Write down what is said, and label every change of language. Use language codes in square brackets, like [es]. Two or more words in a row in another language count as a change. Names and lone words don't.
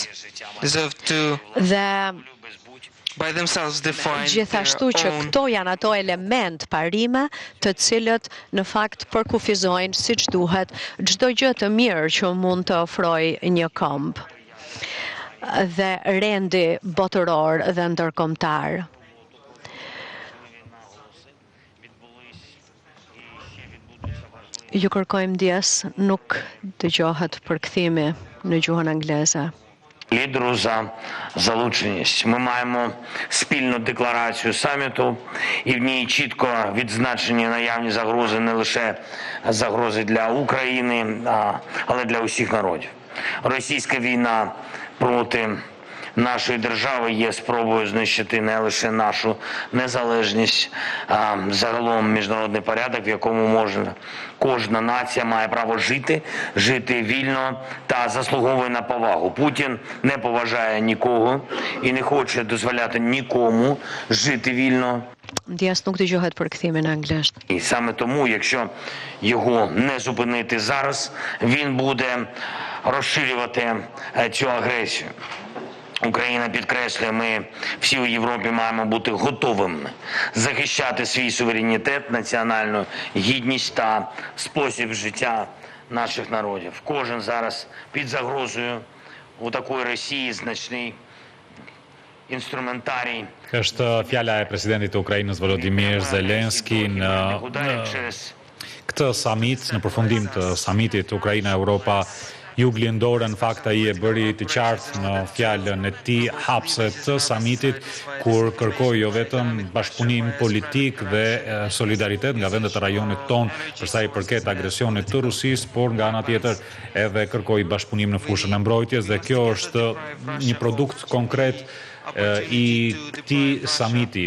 [sq] Dhe gjithashtu që këto janë ato element parime të cilët në fakt përkufizojnë siç duhet çdo gjë të mirë që mund të ofrojë një komb dhe rendi botëror dhe ndërkombëtar. Ju kërkojmë ndjes, nuk dëgjohet përkthimi në gjuhën angleze. [uk] лідеру за залученість. Ми маємо спільну декларацію саміту, і в ній чітко відзначені наявні загрози, не лише загрози для України, але для усіх народів. Російська війна проти нашої держави є спробою знищити не лише нашу незалежність, а загалом міжнародний порядок, в якому кожна нація має право жити вільно та заслуговує на повагу. Путін не поважає нікого і не хоче дозволяти нікому жити вільно. [sq] Ndjes nuk dëgjohet përkthimi në anglisht. [uk] І саме тому, якщо його не зупинити зараз, він буде розширювати цю агресію. Україна підкреслює, ми всі у Європі маємо бути готовими захищати свій суверенітет, національну гідність та спосіб життя наших народів. Кожен зараз під загрозою у такої Росії значний instrumentari. [sq] Është fjala e presidentit të Ukrainës Volodymyr Zelensky në këtë summit, në përfundim të summitit Ukraina-Europa Juglindore. Në fakt ai e bëri të qartë në fjalën e tij hapse të summitit kur kërkoi jo vetëm bashkëpunim politik dhe solidaritet nga vendet e rajonit ton për sa i përket agresionit të Rusisë, por nga ana tjetër edhe kërkoi bashkëpunim në fushën e mbrojtjes dhe kjo është një produkt konkret i këtij samiti.